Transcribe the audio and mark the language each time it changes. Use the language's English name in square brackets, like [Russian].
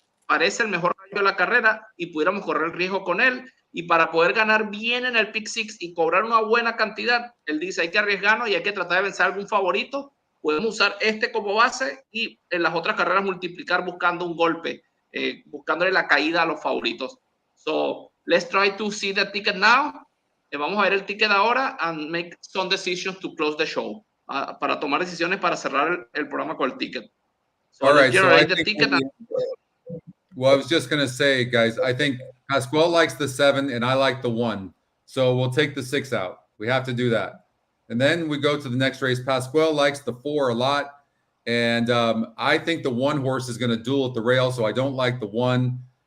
[Spanish] Parece el mejor caballo de la carrera y pudiéramos correr el riesgo con él. Y para poder ganar bien en el pick 6 y cobrar una buena cantidad, él dice, hay que arriesgarnos y hay que tratar de vencer a algún favorito. Podemos usar este como base y en las otras carreras multiplicar buscando un golpe, buscándole la caída a los favoritos. [English] So, let's try to see the ticket now. [Spanish] Vamos a ver el ticket ahora [English] and make some decisions to close the show. [Spanish] Para tomar decisiones para cerrar el programa con el ticket. [English] So, all right, generate the ticket. Well, I was just going to say, guys, I think Pascual likes the 7 and I like the 1. So we'll take the 6 out. We have to do that. And then we go to the next race. Pascual likes the 4 a lot. And I think the 1 horse is going to duel at the rail, so I don't like the 1.